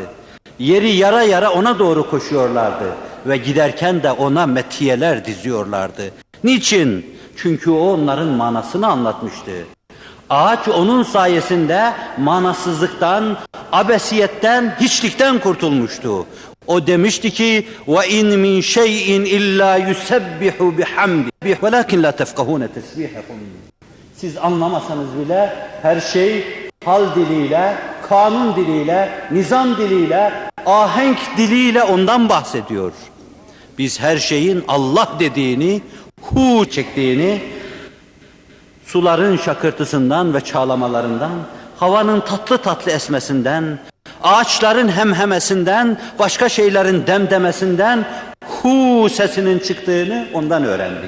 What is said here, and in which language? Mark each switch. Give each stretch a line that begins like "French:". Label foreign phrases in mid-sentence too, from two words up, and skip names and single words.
Turkish: Yeri yara yara ona doğru koşuyorlardı ve giderken de ona metiyeler diziyorlardı. Niçin? Çünkü o onların manasını anlatmıştı. Ağaç onun sayesinde manasızlıktan, abesiyetten, hiçlikten kurtulmuştu. O demişti ki:
Arabic: "وإن من شيء إلا يسبح بحمده, ولكن لا تفقهون تسبيحهم."
Turkish: Siz anlamasanız bile her şey hal diliyle, kanun diliyle, nizam diliyle, ahenk diliyle ondan bahsediyor. Biz her şeyin Allah dediğini, hu çektiğini, suların şakırtısından ve çağlamalarından, havanın tatlı tatlı esmesinden, ağaçların hemhemesinden, başka şeylerin demdemesinden hu sesinin çıktığını ondan öğrendik.